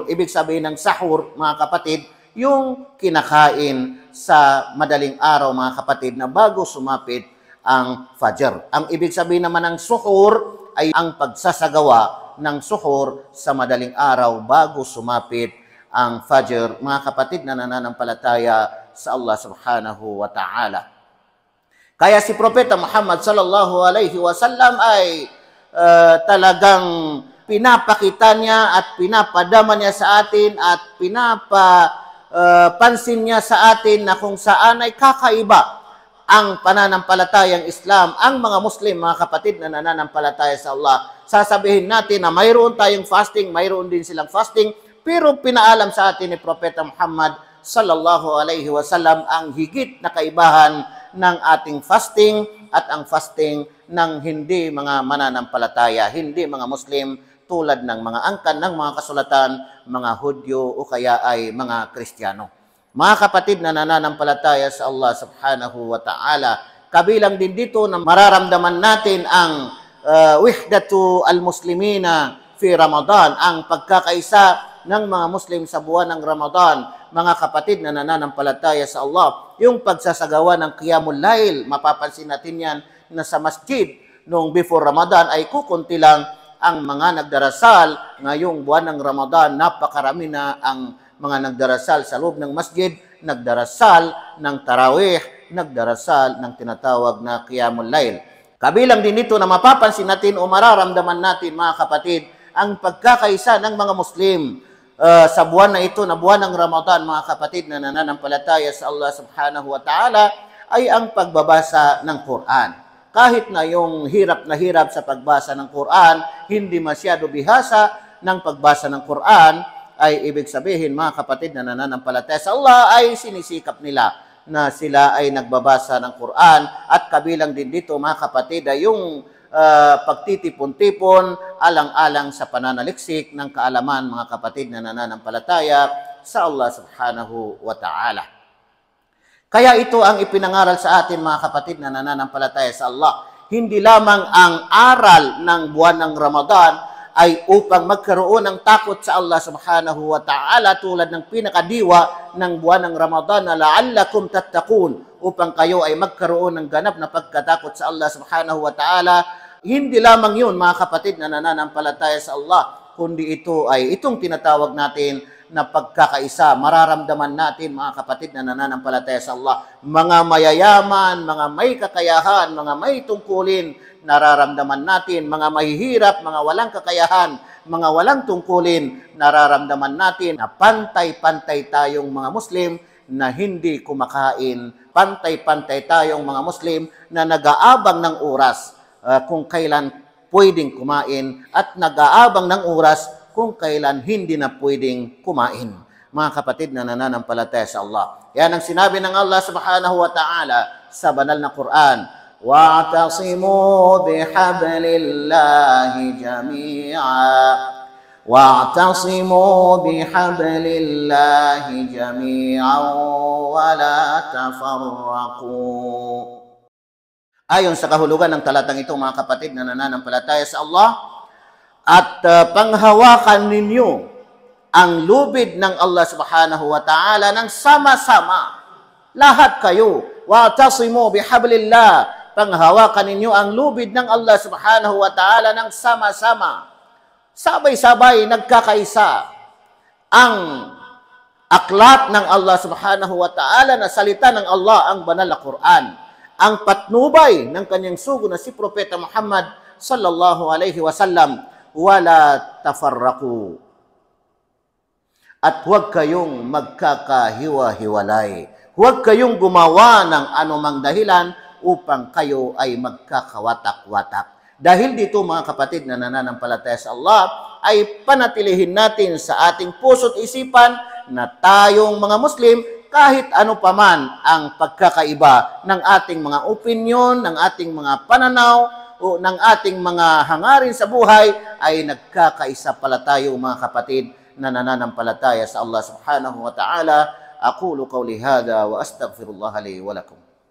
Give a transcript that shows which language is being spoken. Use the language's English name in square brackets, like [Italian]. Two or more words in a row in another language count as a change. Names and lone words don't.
[Filipino] Ibig sabihin ng sahur, mga kapatid, yung kinakain sa madaling araw, mga kapatid, na bago sumapit ang Fajr. Ang ibig sabihin naman ng suhur ay ang pagsasagawa ng suhur sa madaling araw bago sumapit ang Fajr, mga kapatid na nananampalataya sa Allah [Arabic] سبحانه وتعالى. [Filipino] Kaya si Propeta Muhammad [Arabic] صلى الله عليه وسلم [Filipino] ay talagang pinapakita niya at pinapadama niya sa atin at pansin niya sa atin na kung saan ay kakaiba ang pananampalatayang Islam, ang mga Muslim, mga kapatid na nananampalataya sa Allah. Sasabihin natin na mayroon tayong fasting, mayroon din silang fasting, pero pinaalam sa atin ni Propeta Muhammad [Arabic] صلى الله عليه وسلم [Filipino] ang higit na kaibahan ng ating fasting at ang fasting ng hindi mga mananampalataya, hindi mga Muslim, tulad ng mga angkan ng mga kasulatan, mga Hudyo o kaya ay mga Kristiyano. Mga kapatid na nananampalataya sa Allah [Arabic] سبحانه وتعالى, [Filipino] kabilang din dito na mararamdaman natin ang [Arabic] وحدة المسلمين في رمضان, [Filipino] ang pagkakaisa ng mga Muslim sa buwan ng Ramadan. Mga kapatid na nananampalataya sa Allah, yung pagsasagawa ng [Arabic] قيام الليل, [Filipino] mapapansin natin yan na sa masjid noong before Ramadan ay kukunti lang ang mga nagdarasal. Ngayong buwan ng Ramadan, napakarami na ang mga nagdarasal sa loob ng masjid, nagdarasal ng tarawih, nagdarasal ng tinatawag na [Arabic] قيام الليل. [Filipino] Kabilang din ito na mapapansin natin o mararamdaman natin, mga kapatid, ang pagkakaisa ng mga Muslim sa buwan na ito, na buwan ng Ramadan, mga kapatid na nananampalataya sa Allah [Arabic] سبحانه وتعالى, [Filipino] ay ang pagbabasa ng Quran. Kahit na yung hirap na hirap sa pagbasa ng Quran, hindi masyado bihasa ng pagbasa ng Quran, ay ibig sabihin, mga kapatid na nananampalataya sa Allah, ay sinisikap nila na sila ay nagbabasa ng Quran. At kabilang din dito, mga kapatid, ay yung pagtitipon-tipon alang-alang sa pananaliksik ng kaalaman, mga kapatid na nananampalataya sa Allah [Arabic] سبحانه وتعالى. [Filipino] Kaya ito ang ipinangaral sa atin, mga kapatid na nananampalataya sa Allah. Hindi lamang ang aral ng buwan ng Ramadan ay upang magkaroon ng takot sa Allah [Arabic] سبحانه وتعالى, [Filipino] tulad ng pinakadiwa ng buwan ng Ramadan na [Arabic] لعلكم تتقون, [Filipino] upang kayo ay magkaroon ng ganap na pagkatakot sa Allah [Arabic] سبحانه وتعالى. [Filipino] Hindi lamang yun, mga kapatid na nananampalataya sa Allah, kundi ito ay itong tinatawag natin na pagkakaisa. Mararamdaman natin, mga kapatid na nananampalataya sa Allah, mga mayayaman, mga may kakayahan, mga may tungkulin, nararamdaman natin, mga mahihirap, mga walang kakayahan, mga walang tungkulin, nararamdaman natin na pantay-pantay tayong mga Muslim na hindi kumakain, pantay-pantay tayong mga Muslim na nag-aabang ng oras kung kailan pwedeng kumain at nag-aabang ng oras kung kailan hindi na pwedeng kumain. Mga kapatid na nananampalataya sa Allah. Yan ang sinabi ng Allah [Arabic] سبحانه وتعالى [Filipino] sa banal na Quran. [Arabic] وَاعْتَصِمُوا بِحَبْلِ اللَّهِ جَمِيعًا وَاعْتَصِمُوا بِحَبْلِ اللَّهِ جَمِيعًا وَلَا تَفَرَّقُوا. [Filipino] Ayon sa kahulugan ng talatang ito, mga kapatid na nananampalataya sa Allah, at panghawakan ninyo ang lubid ng Allah [Arabic] سبحانه وتعالى [Filipino] ng sama-sama. Lahat kayo. [Arabic] واعتصموا بحبل الله. [Filipino] Panghawakan ninyo ang lubid ng Allah [Arabic] سبحانه وتعالى [Filipino] ng sama-sama. Sabay-sabay nagkakaisa. Ang aklat ng Allah [Arabic] سبحانه وتعالى [Filipino] na salita ng Allah, ang banal na Quran. Ang patnubay ng kanyang sugo na si Propeta Muhammad [Arabic] صلى الله عليه وسلم. ولا تفرقوا. [Filipino] At huwag kayong magkakahiwa-hiwalay. Huwag kayong gumawa ng anumang dahilan upang kayo ay magkakawatak-watak. Dahil dito, mga kapatid na nananampalataya sa Allah, ay panatilihin natin sa ating puso't isipan na tayong mga Muslim, kahit ano paman ang pagkakaiba ng ating mga opinyon, ng ating mga pananaw, o ng ating mga hangarin sa buhay, ay nagkakaisa pala tayo, mga kapatid na nananampalataya sa Allah [Arabic] سبحانه وتعالى. أقول قولي هذا وأستغفر الله لي ولكم.